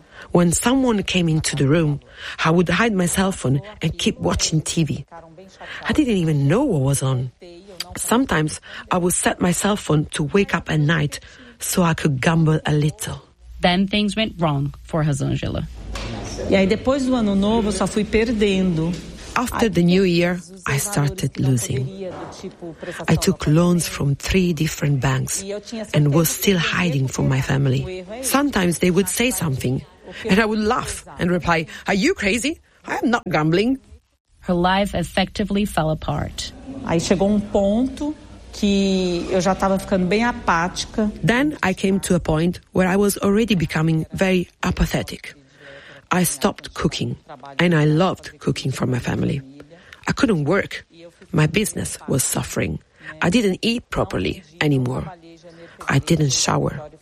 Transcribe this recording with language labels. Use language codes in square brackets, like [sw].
[en] When someone came into the room, I would hide my cell phone and keep watching TV. I didn't even know what was on. Sometimes I would set my cell phone to wake up at night so I could gamble a little. Then things went wrong for Rosângela. [pt] E aí depois do ano novo só fui perdendo. [en] After the new year, I started losing. I took loans from three different banks and was still hiding from my family. Sometimes they would say something, And I would laugh and reply, are you crazy? I am not gambling. Her life effectively fell apart. [pt] Aí chegou ponto que eu já estava ficando bem apática. [en] Then I came to a point where I was already becoming very apathetic. I stopped cooking, and I loved cooking for my family. I couldn't work. My business was suffering. I didn't eat properly anymore. I didn't shower.